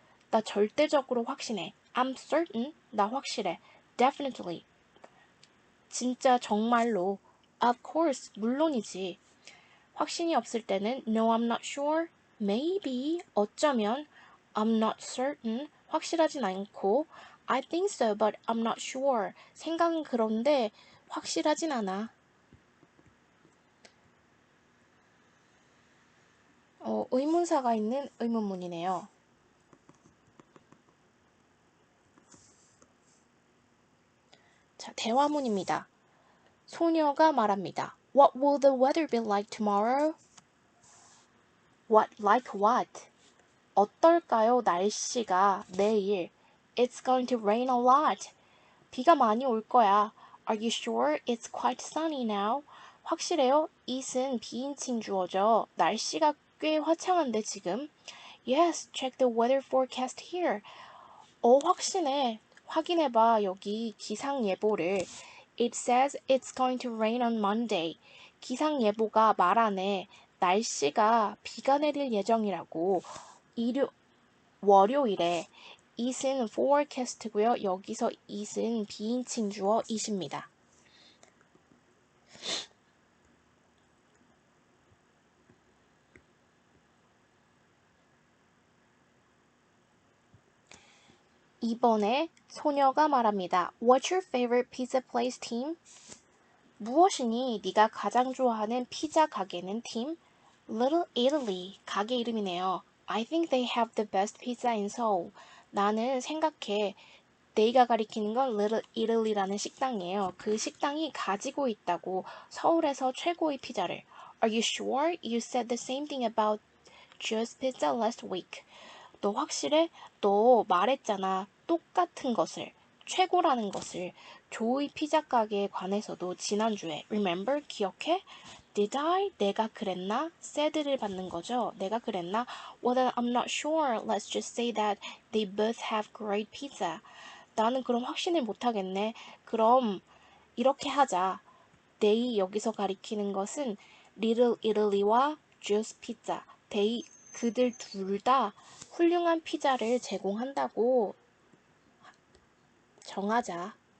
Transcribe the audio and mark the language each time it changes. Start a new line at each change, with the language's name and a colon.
Korean: 나 절대적으로 확신해.
English: I'm certain.
Korean: 나 확실해.
English: Definitely.
Korean: 진짜 정말로.
English: Of course.
Korean: 물론이지. 확신이 없을 때는
English: No, I'm not sure. Maybe.
Korean: 어쩌면.
English: I'm not certain.
Korean: 확실하진 않고
English: I think so, but I'm not sure.
Korean: 생각은 그런데 확실하진 않아. 의문사가 있는 의문문이네요. 자, 대화문입니다. 소녀가 말합니다.
English: What will the weather be like tomorrow? What, like what?
Korean: 어떨까요, 날씨가 내일?
English: It's going to rain a lot.
Korean: 비가 많이 올 거야.
English: Are you sure it's quite sunny now?
Korean: 확실해요? it은 비인칭 주어죠. 날씨가 꽤 화창한데 지금.
English: Yes, check the weather forecast here.
Korean: 확신해. 확인해봐. 여기 기상예보를.
English: It says it's going to rain on Monday.
Korean: 기상예보가 말하네. 날씨가 비가 내릴 예정이라고. 월요일에. it은 forecast고요. 여기서 it은 비인칭 주어 it입니다. 이번에 소녀가 말합니다.
English: What's your favorite pizza place, team?
Korean: 무엇이니 네가 가장 좋아하는 피자 가게는 팀? Little Italy 가게 이름이네요.
English: I think they have the best pizza in Seoul.
Korean: 나는 생각해. they가 가리키는 건 Little Italy라는 식당이에요. 그 식당이 가지고 있다고 서울에서 최고의 피자를.
English: Are you sure? You said the same thing about Joe's Pizza last week.
Korean: 너 확실해? 너 말했잖아. 똑같은 것을. 최고라는 것을. 조의 피자 가게에 관해서도 지난주에.
English: Remember?
Korean: 기억해?
English: Did I?
Korean: 내가 그랬나? said를 받는 거죠. 내가 그랬나?
English: Well, then I'm not sure. Let's just say that they both have great pizza.
Korean: 나는 그럼 확신을 못하겠네. 그럼 이렇게 하자. They 여기서 가리키는 것은 Little Italy와 Joe's Pizza. They 그들 둘 다 훌륭한 피자를 제공한다고 정하자.